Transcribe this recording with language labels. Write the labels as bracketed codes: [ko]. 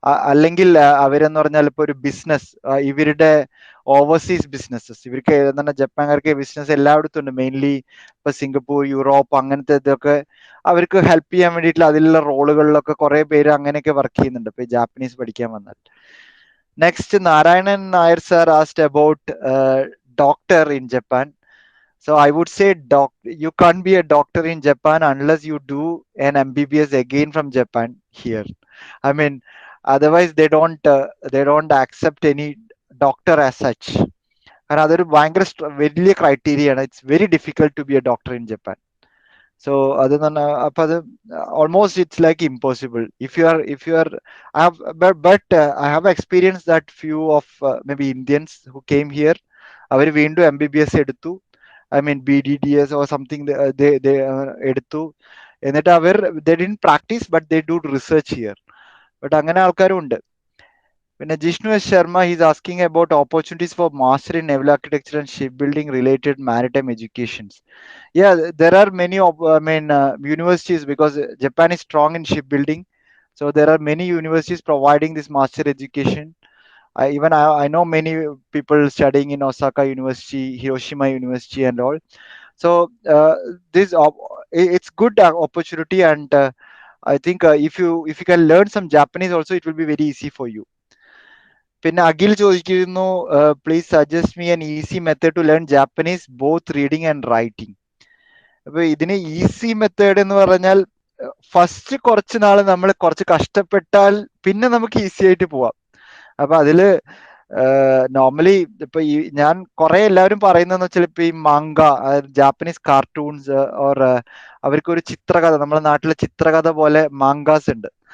[ml] അല്ലെങ്കിൽ അവരെന്ന് പറഞ്ഞാൽ ഇപ്പൊ ഒരു ബിസിനസ്, ഇവരുടെ ഓവർസീസ് ബിസിനസ്സസ്, ഇവർക്ക് തന്നെ ജപ്പാൻകാർക്ക് ബിസിനസ് എല്ലായിടത്തും ഉണ്ട്. മെയിൻലി ഇപ്പൊ സിംഗപ്പൂർ, യൂറോപ്പ്, അങ്ങനത്തെ ഇതൊക്കെ അവർക്ക് ഹെൽപ്പ് ചെയ്യാൻ വേണ്ടിയിട്ട് അതിലുള്ള റോളുകളിലൊക്കെ കുറെ പേര് അങ്ങനെയൊക്കെ വർക്ക് ചെയ്യുന്നുണ്ട് ഇപ്പൊ ജാപ്പനീസ് പഠിക്കാൻ വന്നാൽ. [en] Next Narayanan Nair sir asked about doctor in Japan. So I would say you can't be a doctor in Japan unless you do an MBBS again from Japan here. Otherwise they don't accept any doctor as such. [ml] കാരണം അതൊരു ഭയങ്കര വലിയ criteria ആണ്. [en] It's very difficult to be a doctor in Japan. So other than almost it's like impossible if you are I have but I have experienced that few of maybe Indians who came here [ml] അവർ വീണ്ടും MBBS എടുത്തു. [en] I mean BDDS or something they [ml] എടുത്തു. എന്നിട്ട് അവർ [en] they didn't practice but they do research here. [ml] But അങ്ങനെ ആൾക്കാരും ഉണ്ട്. [en] When Jishnu S. Sharma, he's asking about opportunities for master in naval architecture and shipbuilding related maritime educations. Yeah, there are many universities because Japan is strong in shipbuilding. So there are many universities providing this master education. I know many people studying in Osaka University, Hiroshima University, and all. So this it's good opportunity, and I think if you can learn some Japanese also, it will be very easy for you. [ml] പിന്നെ അഖിൽ ചോദിക്കുന്നു [en] Please suggest me an easy method to learn Japanese both reading and writing. [ml] അപ്പൊ ഇതിന് easy method എന്ന് പറഞ്ഞാൽ first കുറച്ച് നാൾ നമ്മൾ കുറച്ച് കഷ്ടപ്പെട്ടാൽ പിന്നെ നമുക്ക് ഈസി ആയിട്ട് പോവാം. അപ്പൊ അതില് നോർമലി ഇപ്പൊ ഈ ഞാൻ കുറെ എല്ലാവരും പറയുന്നതെന്ന് വെച്ചാൽ ഇപ്പൊ ഈ മാങ്ക ജാപ്പനീസ് കാർട്ടൂൺസ് ഓർ അവർക്കൊരു ചിത്രകഥ, നമ്മുടെ നാട്ടിലെ ചിത്രകഥ പോലെ മാങ്കാസ് ഉണ്ട്.